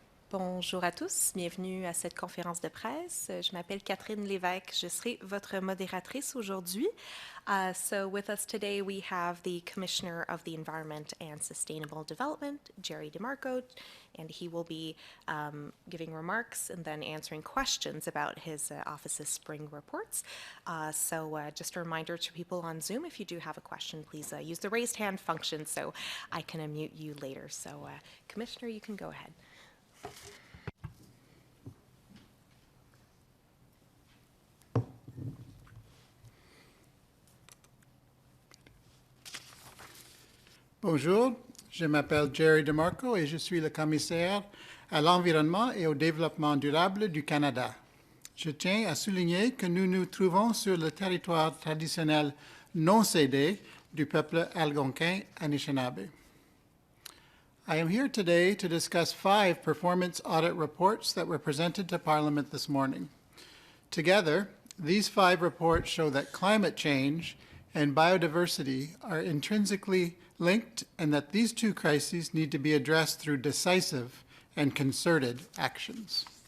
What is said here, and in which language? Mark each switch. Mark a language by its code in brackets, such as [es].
[fr] Bonjour à tous, bienvenue à cette conférence de presse. Je m'appelle Catherine Lévesque, je serai votre modératrice aujourd'hui. [en] So with us today we have the Commissioner of the Environment and Sustainable Development, Jerry DeMarco, and he will be giving remarks and then answering questions about his office's spring reports. So just a reminder to people on Zoom, if you do have a question, please use the raised hand function so I can unmute you later. So Commissioner, you can go ahead. [fr] Bonjour, je m'appelle Jerry DeMarco et je suis le commissaire à l'environnement et au développement durable du Canada. Je tiens à souligner que nous nous trouvons sur le territoire traditionnel non cédé du peuple algonquin Anishinaabe. [en] I am here today to discuss 5 performance audit reports that were presented to Parliament this morning. Together, these 5 reports show that climate change and biodiversity are intrinsically linked and that these 2 crises need to be addressed through decisive and concerted actions.